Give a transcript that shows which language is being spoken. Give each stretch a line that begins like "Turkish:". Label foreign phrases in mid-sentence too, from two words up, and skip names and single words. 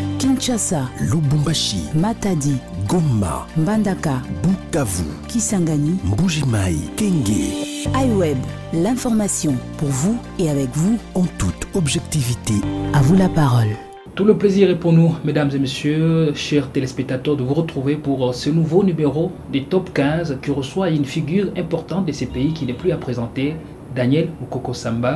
French: Kinshasa, Lubumbashi, Matadi, Goma, Mbandaka, Bukavu, Kisangani, Mbujimai, Kenge. iWeb, l'information pour vous et avec vous En toute objectivité. À vous la parole. Tout le plaisir est pour nous, mesdames et messieurs, chers téléspectateurs, de vous retrouver pour ce nouveau numéro des Top 15 qui reçoit une figure importante de ces pays qui n'est plus à présenter, Daniel Mukoko Samba.